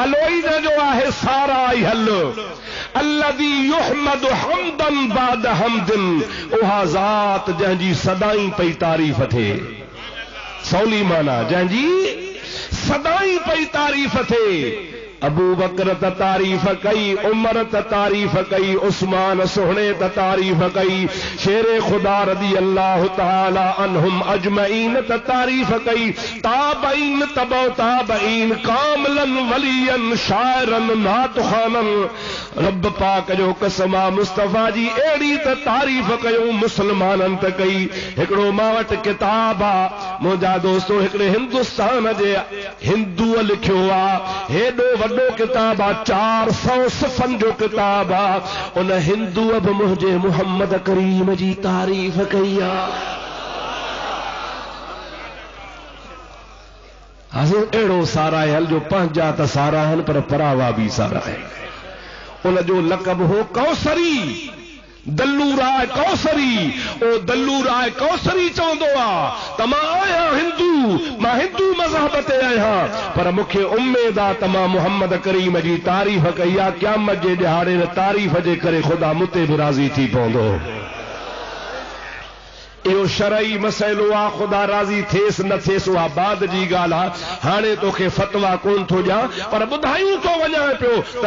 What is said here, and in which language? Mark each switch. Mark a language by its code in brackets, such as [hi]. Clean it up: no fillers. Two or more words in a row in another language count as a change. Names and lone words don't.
[sd] नालो ई न जो आहे सारा ई हल [ar] الذي يحمد حمدا بعد حمد, [sd] उहा ज़ात जंहिंजी सदाई पई तारीफ़ थिए। सौली माना जंहिंजी सदाई पई तारीफ़ थिए। अबू बकर त तारीफ़ कई, उमर त तारीफ़ कई, उस्मान सोहणे त तारीफ़ कई, शेरे खुदा [ar] رضي الله تعالى عنهم أجمعين [sd] त तारीफ़ कई, ताबईन तबौ ताबईन, कामिलन वलियन शाइरन नातखानन। रब पाक जो कसम आहे मुस्तफ़ा जी अहिड़ी त तारीफ़ कयूं मुसलमाननि त कई। हिकिड़ो मां वटि किताब आहे मुंहिंजा दोस्तो, हिकिड़े हिंदुस्तान जे हिंदूअ लिखियो आहे। हेॾो वॾो किताब आहे, 400 सफ़न जो किताब आहे। उन हिंदूअ बि मुंहिंजे मुहम्मद करीम जी तारीफ़ कई आहे। अहिड़ो सारायल जो पंहिंजा त सारा आहिनि पर परावा बि सारा आहिनि। उन जो लक़ब हो कौसरी, दल्लू राय कौसरी। ओ दल्लू राय कौसरी चवंदो आहे त मां आहियां हिंदू, मां हिंदू मां मज़हब ते आहियां पर मूंखे उम्मीद आहे त मां मुहम्मद करीम जी तारीफ़ कई आहे क़यामत जे ॾिहाड़े तारीफ़ जे करे ख़ुदा मूं ते बि राज़ी थी पवंदो इहो शरई मसइलो आहे ख़ुदा राज़ी थिएसि न थिएसि उहा बाद जी ॻाल्हि आहे हाणे तोखे फतवा कोन थो ॾियां पर ॿुधायूं थो वञां पियो त